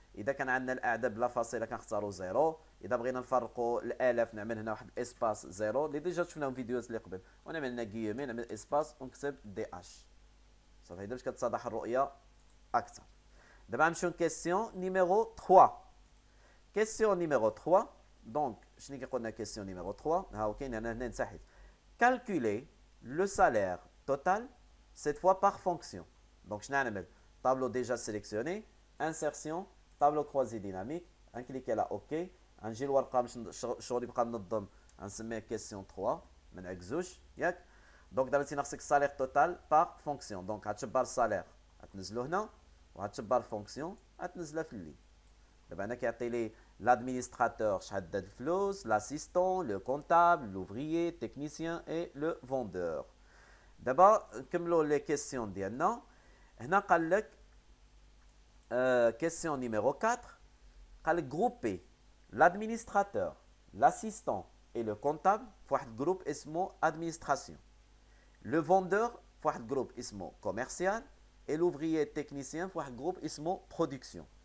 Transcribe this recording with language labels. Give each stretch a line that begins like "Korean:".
Arabic: اذا كان عندنا الاعداد بلا فاصله كنختاروا زيرو. اذا بغينا نفرقوا الالاف نعمل هنا واحد اسباس زيرو اللي ديجا شفناهم فيديوهات اللي قبل، ونعمل هنا كيومي، نعمل اسباس ونكتب دي اش. صافي هيدا باش كتتضح الرؤيه اكثر. دابا نمشيو كيسيون نيميرو 3. كيسيون نيميرو 3. دونك شنو كيقول لنا كيسيون نيميرو 3؟ ها هو كاين هنا نسحب.
French: calculer le salaire total cette fois par fonction. Donc je n'ai tableau déjà sélectionné, insertion, tableau croisé dynamique, un cliquer là OK, un
Arabic: جي الورقه باش الشغل يبقى منظم غنسميه كيسيون 3 من عكزوش ياك. دونك دابا تينخصك السالير توتال بار فونكسيون. دونك غتشبر السالير غتنزلو هنا وغتشبر فونكسيون غتنزلها في اللين. دابا هنا كيعطي لي l'administrateur شحال داد الفلوس,
French: l'assistant, le comptable, l'ouvrier, technicien et le vendeur.
Arabic: دابا نكملوا لي كيسيون ديالنا. هنا قال لك كيسيون نيميرو 4 قال لك جروبي
French: l'administrateur, l'assistant et le comptable
Arabic: في واحد جروب اسمه administration.
French: Le vendeur
Arabic: في واحد جروب اسمه commercial
French: et l'ouvrier technicien
Arabic: في واحد جروب اسمه production.